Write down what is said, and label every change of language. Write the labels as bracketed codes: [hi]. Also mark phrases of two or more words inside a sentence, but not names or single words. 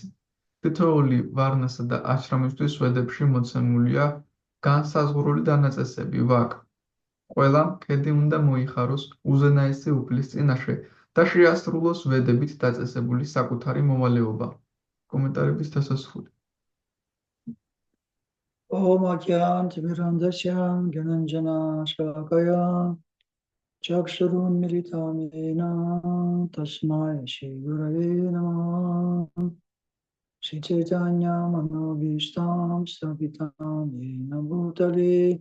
[ka] თითოეული ვარნასა და აშრამისთვის სვედებში მოცემულია განსაზღვრული დანაწესები, ვაკ. ყველამ ქედი უნდა მოიხაროს უზენაესი უფლის წინაშე და შეასრულოს ვედებით დაწესებული საკუთარი მოვალეობა. კომენტარების დასასრული. [sa] Om Agyant Virandasya Gyananjana Shakaya Chakshurun Militamena Tasmai Shri Gurave Namah Shri Chaitanya Manobhishtam Stapitam Yena Bhutale